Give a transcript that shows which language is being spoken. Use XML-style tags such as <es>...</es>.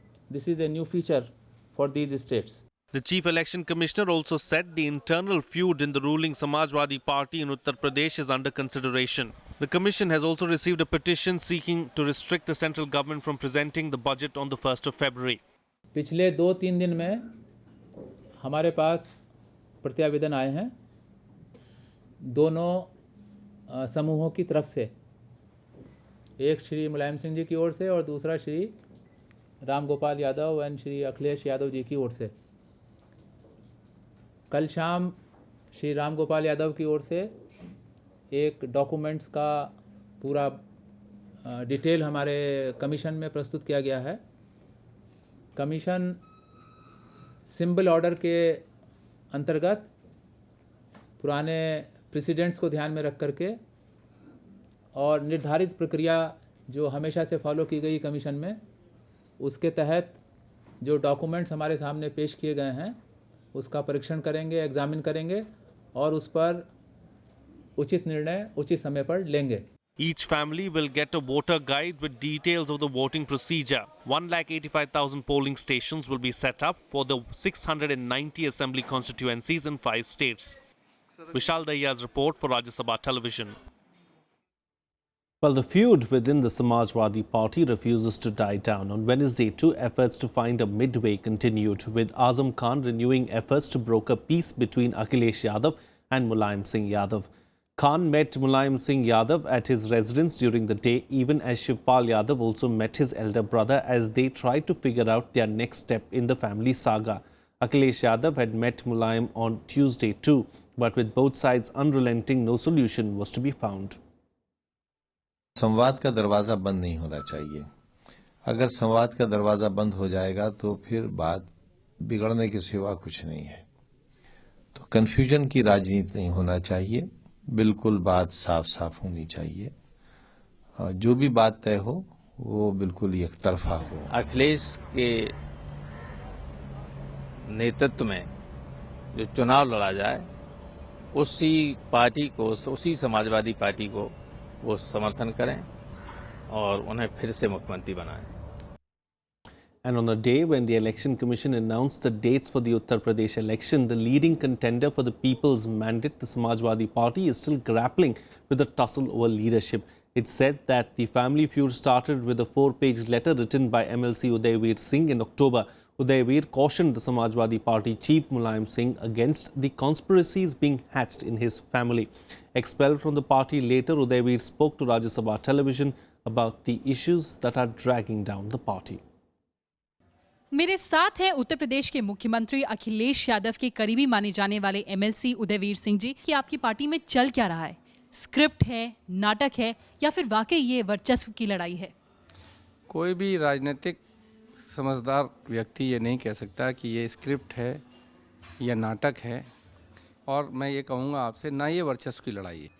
<en>This is a new feature for these states. The Chief Election Commissioner also said the internal feud in the ruling Samajwadi Party in Uttar Pradesh is under consideration. The Commission has also received a petition seeking to restrict the central government from presenting the budget on the 1st of February.</en> <hi>पिछले 2-3 दिन में हमारे पास प्रत्यावेदन आए हैं दोनों समूहों की तरफ से, एक श्री मुलायम सिंह जी की ओर से और दूसरा श्री राम गोपाल यादव एंड श्री अखिलेश यादव जी की ओर से। कल शाम श्री राम गोपाल यादव की ओर से एक डॉक्यूमेंट्स का पूरा डिटेल हमारे कमीशन में प्रस्तुत किया गया है। कमीशन सिंबल ऑर्डर के अंतर्गत पुराने प्रेसिडेंट्स को ध्यान में रख करके और निर्धारित प्रक्रिया जो हमेशा से फॉलो की गई कमीशन में, उसके तहत जो डॉक्यूमेंट्स हमारे सामने पेश किए गए हैं उसका परीक्षण करेंगे, एग्जामिन करेंगे और उस पर उचित निर्णय उचित समय पर लेंगे।</hi> <en>Each family will get a voter guide with details of the voting procedure. 1,85,000 polling stations will be set up for the 690 assembly constituencies in 5 states. Vishal Dahiya's report for Rajya Sabha Television. Well, the feud within the Samajwadi Party refuses to die down. On Wednesday, 2 efforts to find a midway continued, with Azam Khan renewing efforts to broker peace between Akhilesh Yadav and Mulayam Singh Yadav. Khan met Mulayam Singh Yadav at his residence during the day, even as Shivpal Yadav also met his elder brother as they tried to figure out their next step in the family saga. Akhilesh Yadav had met Mulayam on Tuesday too, but with both sides unrelenting, no solution was to be found.</en> <hi>संवाद का दरवाजा बंद नहीं होना चाहिए। अगर संवाद का दरवाजा बंद हो जाएगा तो फिर बात बिगड़ने के सिवा कुछ नहीं है। तो कंफ्यूजन की राजनीति नहीं होना चाहिए, बिल्कुल बात साफ साफ होनी चाहिए। जो भी बात तय हो वो बिल्कुल एक तरफा हो। अखिलेश के नेतृत्व में जो चुनाव लड़ा जाए, उसी पार्टी को, उसी समाजवादी पार्टी को वो समर्थन करें और उन्हें फिर से मुख्यमंत्री बनाएं।</hi> <en>And on the day when the Election Commission announced the dates for the Uttar Pradesh election, the leading contender for the People's Mandate, the Samajwadi Party, is still grappling with the tussle over leadership. It said that the family feud started with a 4-page letter written by MLC Udayveer Singh in October. Udayveer cautioned the Samajwadi Party chief Mulayam Singh against the conspiracies being hatched in his family. Expelled from the party later, Udayveer spoke to Rajya Sabha television about the issues that are dragging down the party.</en> <hi>मेरे साथ हैं उत्तर प्रदेश के मुख्यमंत्री अखिलेश यादव के करीबी माने जाने वाले एमएलसी उदयवीर सिंह जी कि आपकी पार्टी में चल क्या रहा है? स्क्रिप्ट है, नाटक है या फिर वाकई ये वर्चस्व की लड़ाई है? कोई भी राजनीतिक समझदार व्यक्ति ये नहीं कह सकता कि ये स्क्रिप्ट है या नाटक है, और मैं ये कहूँगा आपसे ना ये वर्चस्व की लड़ाई है।</hi>